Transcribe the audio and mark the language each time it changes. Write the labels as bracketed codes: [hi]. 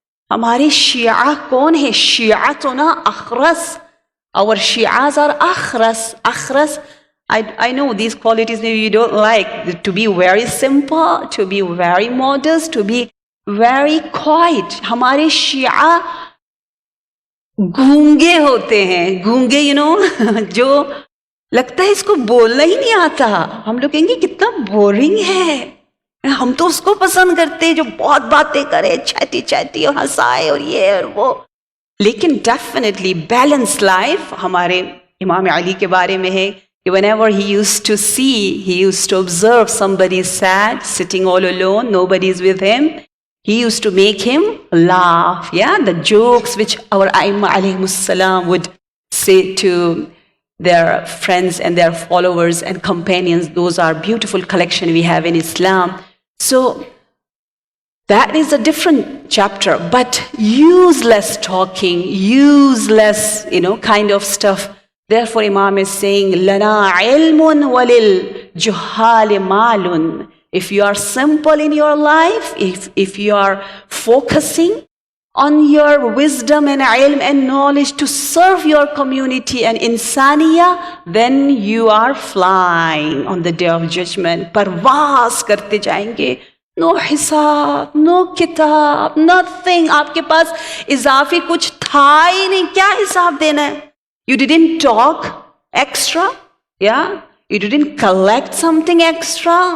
[ur] ہمارے شیعہ کون ہے؟ [ar] شیعتنا اخرس. [en] Our shi'as are akhras. I know these qualities maybe you don't like, to be very simple, to be very modest, to be very quiet. [ur] ہمارے شیعہ گونگے ہوتے ہیں, گونگے, جو لگتا ہے اس کو بولنا ہی نہیں آتا. ہم لوگ کہیں گے کتنا بورنگ ہے. ہم تو اس کو پسند کرتے ہیں جو بہت باتیں کرے, چاہتی اور ہنسائے اور یہ اور وہ. لیکن ڈیفینیٹلی بیلنس لائف ہمارے امام علی کے بارے میں ہے. [en] Whenever he used to observe somebody sad, sitting all alone, nobody is with him, he used to make him laugh. The jokes which our Aimma alayhimus salam would say to their friends and their followers and companions, those are beautiful collection we have in Islam. So that is a different chapter, but useless talking, useless, kind of stuff. Therefore, Imam is saying, [ar] Lana ilmun walil juhal malun. [en] If you are simple in your life, if you are focusing on your wisdom and ilm and knowledge to serve your community and insaniya, then you are flying on the day of judgment. [ur] Parwaaz karte jayenge. [en] No hisab, no kitab, nothing. [ur] آپ کے پاس اضافی کچھ تھا ہی نہیں. کیا حساب دینا ہے؟ [en] You didn't talk extra, you didn't collect something extra.